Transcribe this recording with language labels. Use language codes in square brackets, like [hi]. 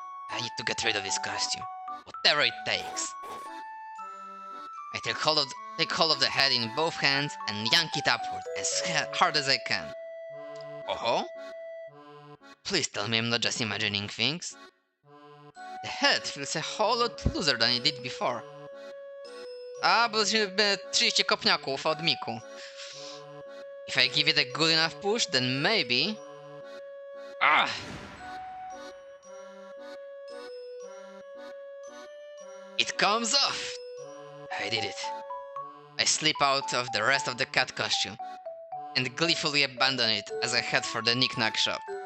[en] I need to get rid of this costume, whatever it takes. I take hold of the head in both hands and yank it upward as hard as I can. Oh? Please tell me I'm not just imagining things. The head feels a whole lot looser than it did before. [pl] A, bo jesteśmy 30 kopniaków od Miku. [en] If I give it a good enough push, then maybe... Ah! It comes off! I did it. I slip out of the rest of the cat costume and gleefully abandon it as I head for the knick-knack shop.